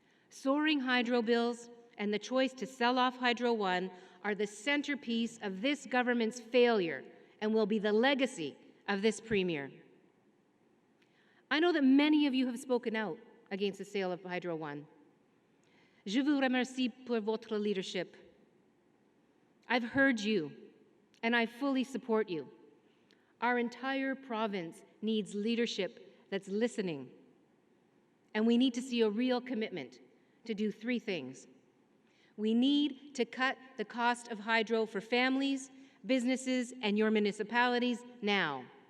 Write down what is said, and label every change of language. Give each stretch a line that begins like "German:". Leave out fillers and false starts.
English: Soaring hydro bills and the choice to sell off Hydro One are the centerpiece of this government's failure and will be the legacy of this Premier. I know that many of you have spoken out against the sale of Hydro One.
French: Je vous remercie pour votre leadership.
English: I've heard you, and I fully support you. Our entire province needs leadership that's listening, and we need to see a real commitment to do 3 things. We need to cut the cost of hydro for families, businesses, and your municipalities now.